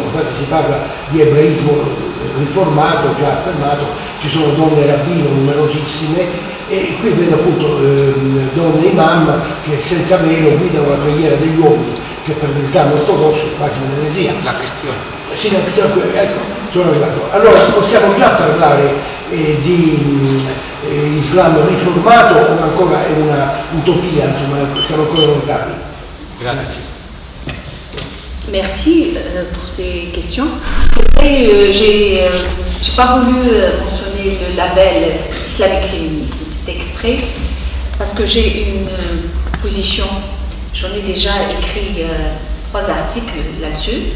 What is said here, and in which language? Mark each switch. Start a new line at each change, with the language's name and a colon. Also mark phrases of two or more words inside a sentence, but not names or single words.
Italian: Infatti si parla di ebraismo riformato, già affermato, ci sono donne rabbino numerosissime e qui vedo appunto donne imam che senza velo guidano la preghiera degli uomini, che per l'Islam ortodosso è quasi un'eresia. La questione. Sì, la questione, ecco, sono arrivato. Allora possiamo già parlare di Islam riformato o ancora è una utopia, insomma, siamo ancora lontani? Grazie.
French: Merci pour ces questions. C'est vrai, j'ai pas voulu mentionner le label islamique féminisme, c'est exprès, parce que j'ai une position, j'en ai déjà écrit 3 articles là-dessus.